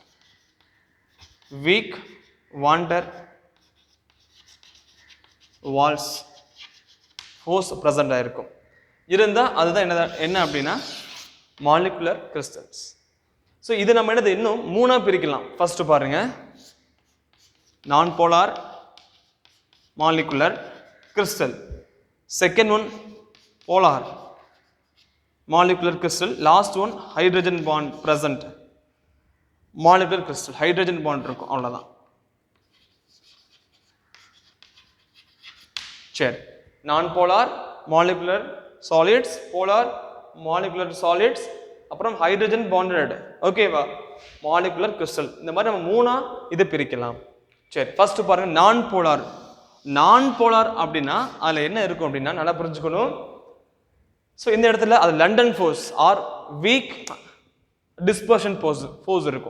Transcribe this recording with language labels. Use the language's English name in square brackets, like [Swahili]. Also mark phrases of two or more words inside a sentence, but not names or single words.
[English] weak van der Waals force present ஆயிருக்கும். [Tamil] இருந்தால் அதுதான் என்ன அப்படின்னா [English] molecular crystals. [Tamil] ஸோ இது நம்ம என்னது இன்னும் மூணா பிரிக்கலாம். [English] ஃபர்ஸ்ட் பாருங்க, non polar molecular crystal. Second one, polar molecular crystal. Last one, hydrogen bond present molecular crystal. Hydrogen bond [Tamil] இருக்கும் அவ்வளவுதான். சரி, [English] நான் polar molecular solids, polar molecular solids, அப்புறம் hydrogen bonded okay molecular crystal. [Tamil] இந்த மாதிரி நம்ம மூணா இதை பிரிக்கலாம். சரி, ஃபர்ஸ்ட் பாருங்க [English] non polar. non polar [Tamil] அப்படின்னா அதுல என்ன இருக்கும் அப்படின்னா நல்லா புரிஞ்சுக்கணும். [English] ஸோ [Tamil] இந்த இடத்துல அது [English] London force or weak dispersion force இருக்கும்.